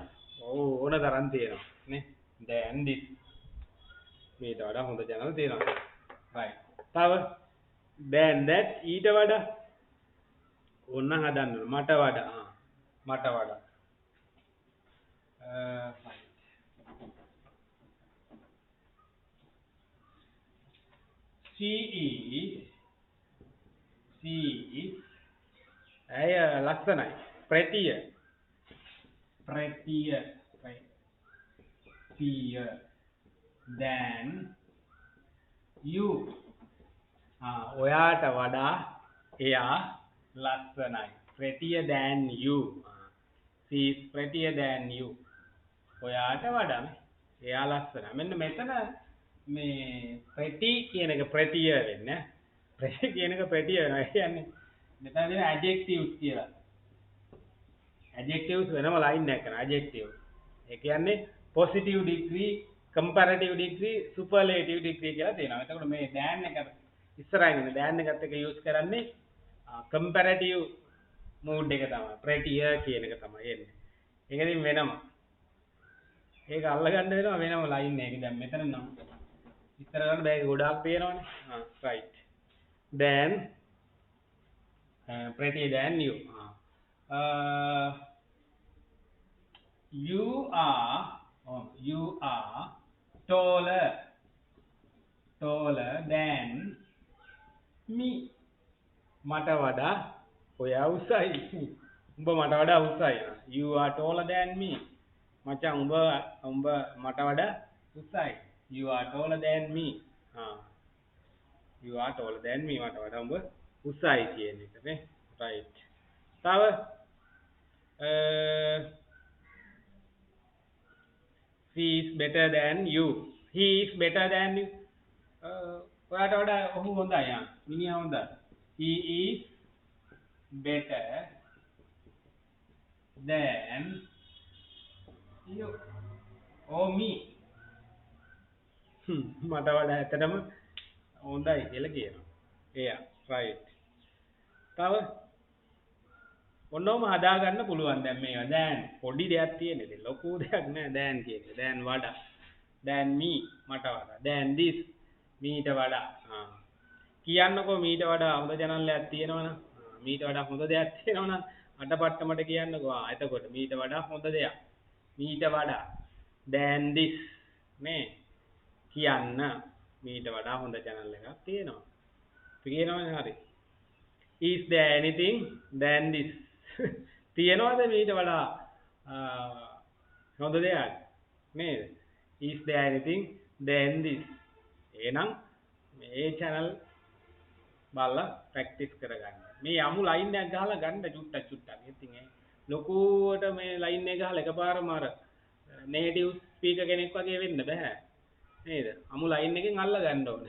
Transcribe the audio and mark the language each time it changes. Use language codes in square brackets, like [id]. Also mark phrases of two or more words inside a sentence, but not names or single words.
[si] ඕන තරම් තියෙනවා නේ [en] than this [si] මීට වඩා හොඳ channel තියෙනවා right තව than that ඊට වඩා ඕන හදන්න මට වඩා [en] right she is [si] ඇය ලස්සනයි prettier [en] than you [si] ඔයාට වඩා එයා ලස්සනයි [en] prettier than you she is prettier than you [si] ඔයාට වඩා එයා ලස්සනයි මෙන්න මෙතන මේ pretty කියන එක prettier වෙන්නේ pretty කියන එක prettier වෙනවා ඒ කියන්නේ මෙතන දෙන adjectives කියලා adjectives වෙනම line එකක් කරනවා adjectives ඒ කියන්නේ [en] positive degree comparative degree superlative degree [si] කියලා තියෙනවා එතකොට මේ than එක ඉස්සරහින් ඉන්නේ than එකත් එක්ක use කරන්නේ [en] comparative mood [si] එක තමයි prettier කියන එක තමයි එන්නේ ඒක ඉතින් වෙනම ඒක අල්ලගන්න වෙනවා වෙනම line එකක දැන් මෙතන නම් ඉස්සර ගන්න බෑ ගොඩාක් පේනවනේ [en] right then prettier than you you are taller taller than me. [si] මට වඩා ඔයා උසයි. උඹ මට වඩා උසයි. [en] You are taller than me. [si] මචං උඹ මට වඩා උසයි. [en] You are taller than me. You are taller than me. [si] මට වඩා උඹ උසයි කියන එක නේ. right. [en] තව she is better than you. He is better than you. [si] ඔයාට වඩා ඔහු හොඳයි. මිනිහා හොඳයි. [en] He is better than you or me. [si] මට වඩා ඇත්තටම හොඳයි කියලා කියනවා. එයා right. තව ඔන්නෝම හදා ගන්න පුළුවන් දැන් මේවා. දැන් පොඩි දෙයක් තියෙන ඉතින් ලොකු දෙයක් නෑ දැන් කියන්නේ. දැන් වඩා. දැන් me මට වඩා. දැන් this මීට වඩා. කියන්නකෝ මීට වඩා හොඳ channel එකක් තියෙනවනම් මීට වඩා හොඳ දෙයක් තියෙනවනම් අටපට්ටමට කියන්නකෝ. එතකොට මීට වඩා හොඳ දෙයක්. මීට වඩා [en] than this [si] නේ කියන්න මීට වඩා හොඳ channel එකක් තියෙනවා. කියනවනේ හරි. [en] Is there anything than this? [si] තියෙනවද මීට වඩා හොඳ දෙයක් නේද? [en] Is there anything than this? [si] එහෙනම් මේ channel බලලා ප්‍රැක්ටිස් කරගන්න. මේ යමු ලයින් එකක් ගහලා ගන්න චුට්ටක්. ඉතින් ලොකුවට මේ ලයින් එක ගහලා එකපාරම අර [en] negative speaker [si] කෙනෙක් වගේ වෙන්න බෑ. නේද? අමු ලයින් එකෙන් අල්ල ගන්න ඕනේ.